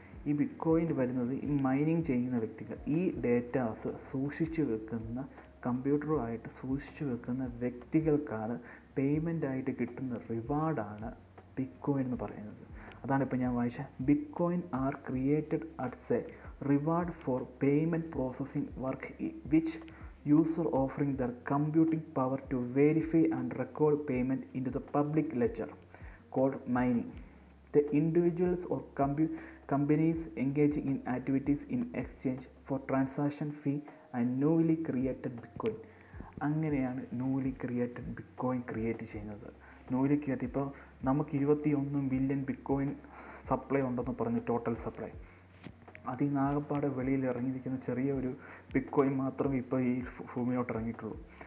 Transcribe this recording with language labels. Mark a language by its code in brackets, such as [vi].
[ml] ഈ ബിറ്റ്കോയിൻ വരുന്നത് ഈ മൈനിങ് ചെയ്യുന്ന വ്യക്തികൾ, ഈ ഡേറ്റാസ് സൂക്ഷിച്ചു വെക്കുന്ന കമ്പ്യൂട്ടറുമായിട്ട് സൂക്ഷിച്ചു വെക്കുന്ന വ്യക്തികൾക്കാണ് പേയ്മെൻ്റായിട്ട് കിട്ടുന്ന റിവാർഡാണ് ബിറ്റ്കോയിൻ എന്ന് പറയുന്നത്. അതാണ് ഇപ്പോൾ ഞാൻ വായിച്ച [en] Bitcoin are created as a reward for payment processing work which user offering their computing power to verify and record payment into the public ledger called mining. The individuals or companies engaging in activities in exchange for transaction fee and newly created Bitcoin. [ml] അങ്ങനെയാണ് newly created bitcoin create ചെയ്യുന്നത്. Newly create ഇപ്പോൾ നമുക്ക് 21 million bitcoin supply ഉണ്ടെന്ന് പറഞ്ഞു, total supply. അതിൽ നിന്നാകപ്പാടെ വെളിയിൽ ഇറങ്ങിയിരിക്കുന്ന ചെറിയ ഒരു ബിറ്റ്കോയിൻ മാത്രമേ ഇപ്പോൾ ഈ ഭൂമിയോട്ട് ഇറങ്ങിയിട്ടുള്ളൂ.